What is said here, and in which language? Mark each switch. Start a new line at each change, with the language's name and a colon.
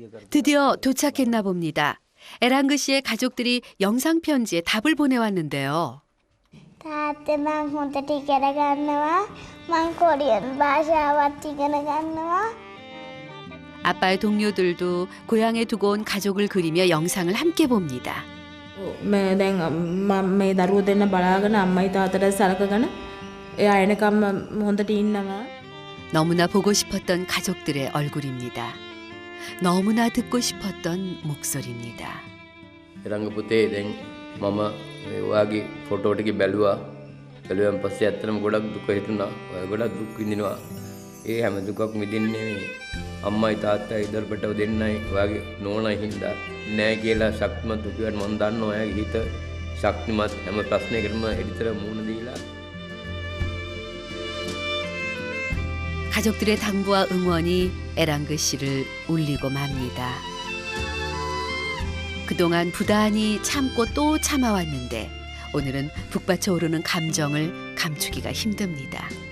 Korean: 드디어 도착했나 봅니다. 에랑그 씨의 가족들이 영상 편지에 답을 보내왔는데요.
Sinhala: තාත්තේ මං හොඳට ඉගෙන ගන්නවා. මං කොරියන් භාෂාවත් ඉගෙන ගන්නවා.
Korean: 아빠의 동료들도 고향에 두고 온 가족을 그리며 영상을 함께 봅니다.
Sinhala: මේ දැන් මම මේ දරුවෝ දෙන්න බලාගෙන අම්මයි තාත්තට සලකගෙන එයා එනකම් හොඳට ඉන්නවා.
Korean: 너무나 보고 싶었던 가족들의 얼굴입니다. 너무나 듣고 싶었던 목소리입니다.
Sinhala: එරංග පුතේ දැන් මම ඔයාගේ ෆොටෝ ටික බැලුවා. බැලුවන් පස්සේ ඇත්තටම ගොඩක් දුක හිතුණා. ඔයා ගොඩක් දුක් විඳිනවා. ඒ හැම දුකක් මිදින්නේ අම්මයි තාත්තයි ඉදර්පටව දෙන්නයි ඔයාගේ නෝනයි හින්දා නෑ කියලා ශක්තිමත් දුකියන් මම දන්නවා. ඔයාගේ හිත ශක්තිමත් හැම ප්‍රශ්නයකටම එඩිතර මුහුණ දීලා
Korean: 가족들의 당부와 응원이 에랑그 씨를 울리고 맙니다. 그동안 부단히 참고 또 참아왔는데 오늘은 북받쳐 오르는 감정을 감추기가 힘듭니다.